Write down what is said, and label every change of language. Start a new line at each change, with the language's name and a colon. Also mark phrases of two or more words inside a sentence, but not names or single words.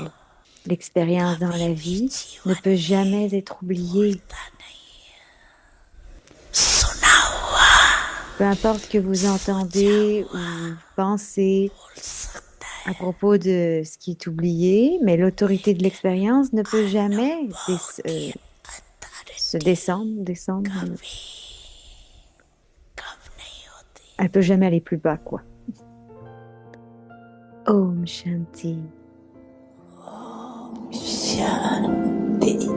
French: spirituelle. L'expérience dans
Hindi: कभी
French: la
Hindi: भी
French: vie ne
Hindi: जीवन
French: peut
Hindi: में
French: jamais être oubliée.
Hindi: भूलता नहीं सुना हुआ
French: Peu importe ce que vous
Hindi: सोचा
French: entendez
Hindi: हुआ
French: ou pensez
Hindi: भूल सकता
French: à
Hindi: है
French: propos de ce qui est oublié, mais l'autorité de
Hindi: लेकिन
French: l'expérience ne peut jamais
Hindi: अनुभव की
French: se
Hindi: अथॉरिटी
French: descendre.
Hindi: कभी कम नहीं होती
French: Elle peut jamais aller plus bas, quoi.
Hindi: Om Shanti. शांति